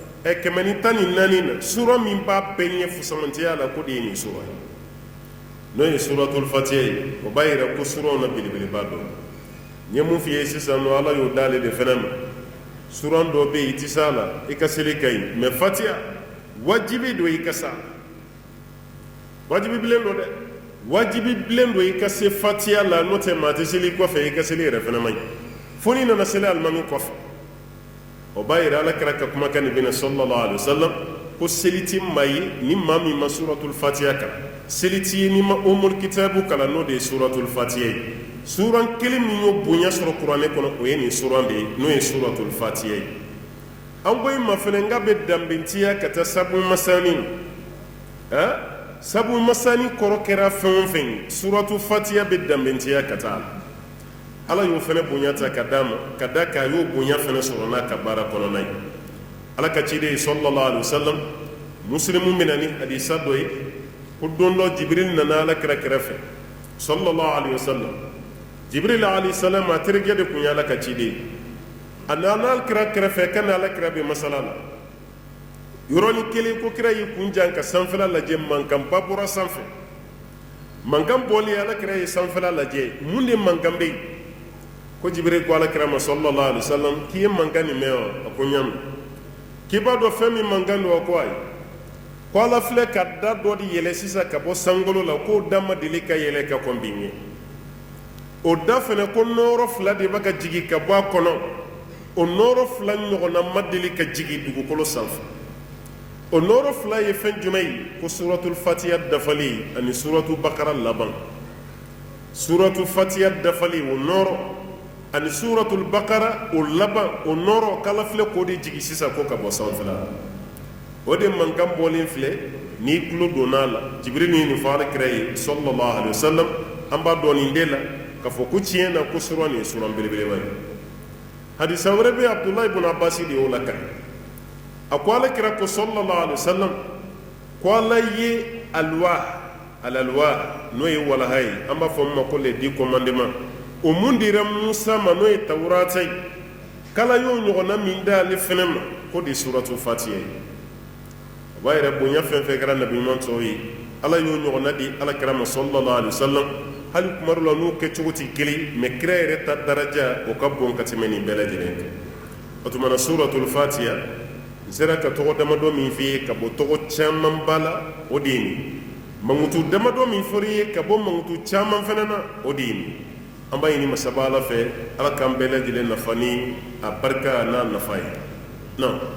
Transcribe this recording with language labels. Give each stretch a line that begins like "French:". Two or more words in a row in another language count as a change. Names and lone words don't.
Bambara: 114 na suran min b'a bɛɛ ɲɛ fusamantiya la ko de ye nin suran ye n'o ye suratul fatiha ye o b'a yira ko suranw na belebeleba dɔ n ye mun f'i ye sisan nɔ ala y'o d'ale de fɛnɛ ma suran dɔ bɛ yen i tɛ s'a la i ka seli ka ɲi mɛ fatiha wajibi don i ka s'a la wajibi bilen don dɛ wajibi bilen don i ka se fatiha la n'o tɛ maa tɛ seli kɔfɛ i ka seli yɛrɛ fɛnɛ man ɲi fo n'i nana seli alimami kɔfɛ o b'a yira ala kɛra ka kumakan nin bɛ na
Arabic: صلى الله عليه وسلم
Bambara: ko seli ti maa ye ni maa min ma suratul fatiha kalan seli ti ye ni ma umul kitabu kalan n'o de ye suratul fatiha ye suran kelen min y'o bonya sɔrɔ kuranɛ kɔnɔ o ye nin suran de ye n'o ye suratul fatiha ye an ko i ma fɛnɛ n ka bɛ danbentiya ka taa sabu masani sabu masani kɔrɔ kɛra fɛn o fɛn ye suratul fatiha bɛ danbentiya ka taa la ala y'o fɛnɛ bonya ta ka d'a ma ka da k'a y'o bonya fɛnɛ sɔrɔ n'a ka baara kɔnɔna ye ala ka ciden ye
Arabic: صلى الله عليه وسلم
Bambara: muslimu bɛ na ni hadisa dɔ ye ko don dɔ jibril nana ala kira kɛrɛfɛ sallallahu alaihi wasallam jibril
Arabic: عليه السلام
Bambara: a terikɛ de kun ye ala ka ciden ye a nana ala kira kɛrɛfɛ ka na ala kira bɛ masala la yɔrɔnin kelen ko kira y'i kun jan ka sanfɛla lajɛ mankanba bɔra sanfɛ mankan bɔli ala kira ye sanfɛla lajɛ mun de mankan bɛ yen ko jibril ko ala kira ma
Arabic: صلى الله عليه وسلم
Bambara: k'i ye mankan nin mɛn wa a ko n y'a mɛn k'i b'a dɔn fɛn min mankan don wa ko ayi ko ala filɛ ka da dɔ de yɛlɛ sisan ka bɔ sankolo la k'o da ma deli ka yɛlɛ ka kɔn bi ɲɛ o da fɛnɛ ko nɔɔrɔ 2 de bɛ ka jigin ka bɔ a kɔnɔ o nɔɔrɔ 2 ɲɔgɔnna ma deli ka jigin dugukolo sanfɛ o nɔɔrɔ 2 ye fɛn jumɛn ye ko suratul fatiha dafali ani suratul bakara laban suratul fatiha dafali o nɔɔrɔ ani suratul bakara o laban o nɔɔrɔ k'ala filɛ k'o de jigin sisan ko ka bɔ sanfɛla o de mankan bɔlen filɛ n'i tulo donn'a la jibril ye nin fɔ ala kira ye
Arabic: صلى الله عليه وسلم
Bambara: an b'a dɔn nin de la k'a fɔ ko tiɲɛ na ko suran nin ye suran belebeleba ye hadisa wɛrɛ bɛ abdulahi ibn abbas de y'o lakari a ko ala kira ko sallallahu alaihi wasallam ko ala ye alwa alalwa n'o ye walaha ye an b'a fɔ min ma ko
French: les 10 commandements
Bambara: o mun dira Musa ma n'o ye Tawurata ye kala y'o ɲɔgɔnna min d'ale fɛnɛ ma ko de suratul Fatiha ye o b'a yɛrɛ bonya fɛn fɛn kɛra nabi ɲuman tɔw ye ala y'o ɲɔgɔnna di alakira ma
Arabic: صلى الله عليه وسلم
Bambara: hali kuma dɔ la n'u kɛcogo tɛ kelen mais kira yɛrɛ ta daraja o ka bon ka tɛmɛ nin bɛɛ lajɛlen kan o tuma na suratul Fatiha n sera ka tɔgɔ damadɔ min f'i ye ka bɔ tɔgɔ caman ba la o de ye nin mangutu damadɔ min fɔr'i ye ka bɔ mangutu caman fɛnɛ na o de ye nin an b'a ɲini masaba ala fɛ ala k'an bɛɛ lajɛlen nafa ni a barika n'a nafa ye na